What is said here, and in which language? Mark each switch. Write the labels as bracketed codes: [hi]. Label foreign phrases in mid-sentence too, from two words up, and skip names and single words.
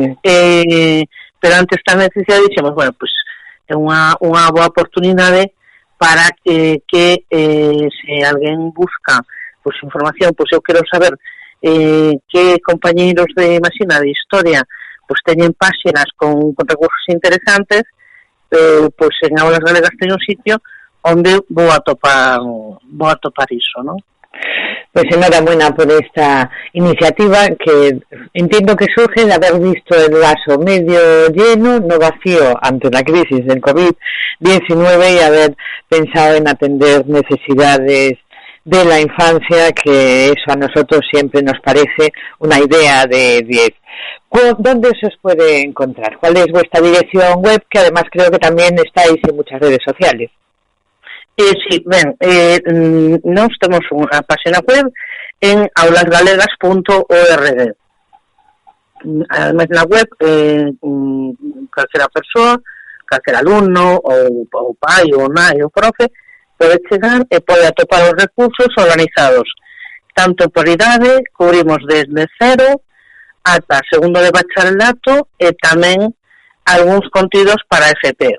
[gl] Pero antes esta necesidade dixemos, bueno, pois é unha boa oportunidade para que se alguén busca pois información, pois eu quero saber que compañeiros de Imaxina de Historia pois teñen páxinas con recursos interesantes, pois en Aulas Galegas teño un sitio onde vou atopar iso, ¿no? [es] Pues enhorabuena por esta iniciativa que entiendo que surge de haber visto el vaso medio lleno, no vacío, ante la crisis del COVID-19 y haber pensado en atender necesidades de la infancia, que eso a nosotros siempre nos parece una idea de 10. ¿Dónde se os puede encontrar? ¿Cuál es vuestra dirección web? Que además creo que también estáis en muchas redes sociales. [gl] Sí, nós temos unha página web en aulasgalegas.org. Además na web calquera persoa, calquera alumno ou pai ou nai ou profe pode chegar e pode atopar os recursos organizados tanto por idade, cubrimos desde 0 ata segundo de bacharelato e tamén algúns contidos para FP.